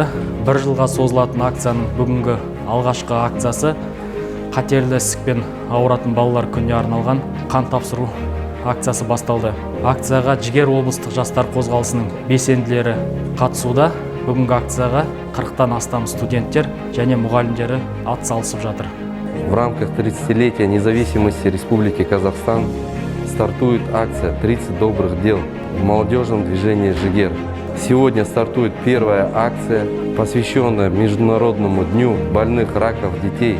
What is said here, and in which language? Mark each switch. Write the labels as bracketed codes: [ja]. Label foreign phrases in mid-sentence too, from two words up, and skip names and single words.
[kk] Бір жылға созылатын акцияның бүгінгі алғашқы акциясы қатерлі ісікпен ауыратын балалар күніне арналған қан тапсыру акциясы басталды. Акцияға Жігер облыстық жастар қозғалысының белсенділері қатысуда. Бүгінгі акцияға 40-тан астам студенттер және мұғалімдері атсалысып жатыр. [ru] В рамках 30-летия независимости Республики Казахстан стартует акция «30 добрых дел» в молодежном движении «Жигер». Сегодня стартует первая акция, посвященная Международному дню больных раком детей.